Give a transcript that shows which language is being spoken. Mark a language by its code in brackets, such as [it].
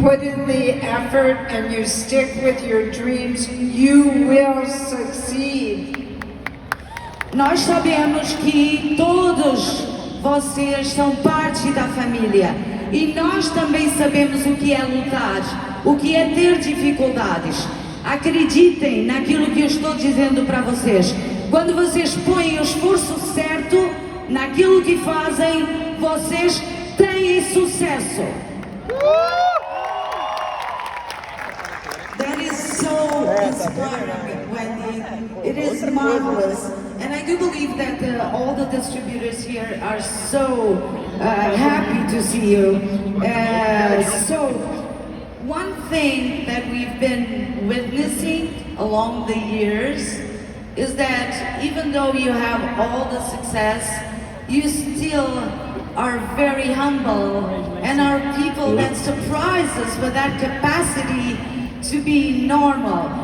[en] put in the effort and you stick with your dreams, you will succeed. [pt] Nós sabemos que todos vocês são parte da família e nós também sabemos o que é lutar, o que é ter dificuldades. Acreditem naquilo que eu estou dizendo para vocês. Quando vocês põem o esforço certo naquilo que fazem, vocês têm sucesso. [en] That is so inspiring, Wendy. It is marvelous. And I do believe that all the distributors here are so happy to see you. So, one thing that we've been witnessing along the years is that even though you have all the success, you still are very humble and are people that surprise us with that capacity to be normal.